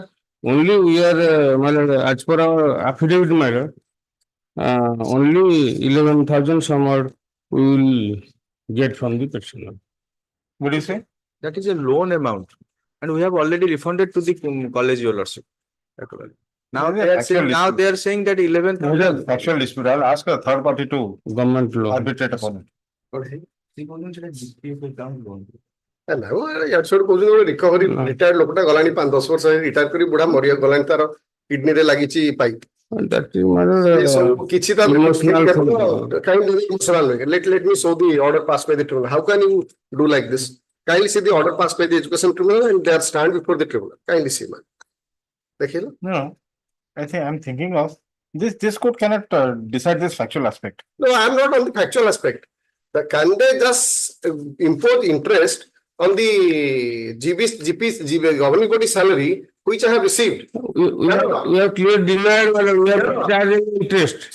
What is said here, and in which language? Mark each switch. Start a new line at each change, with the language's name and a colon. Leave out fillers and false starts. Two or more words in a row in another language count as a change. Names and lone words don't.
English: Only we are, my lord, as per our affidavit, my lord, only 11,000 somewhat we will get from the petitioner. What do you say? That is a loan amount. And we have already refunded to the college, your lordship. Now they are saying that 11,000. Actual dispute. I'll ask a third party to Government law. arbitrate upon it. recovery retired
Odia: ଲୋକଟା ଗଲାଣି 5-10 ବର୍ଷ ରିଟାୟାର କରି ବୁଢା ମରିଆ ଗଲାଣି ତାର କିଡନୀରେ ଲାଗିଛି ପାଇପ୍
English: That is my
Odia: କିଛି ତା ଇମୋସନାଲ
English: let me show the order passed by the tribunal. How can you do like this? Kindly see the order passed by the education tribunal and they are stand before the tribunal. Kindly see, man.
Hindi: देखिए ना.
English: No, I think I'm thinking of this court cannot decide this factual aspect. No, I am not on the factual aspect. Can they just impose interest on the GB governing body salary which I have received? we have clear denied, we have charging interest.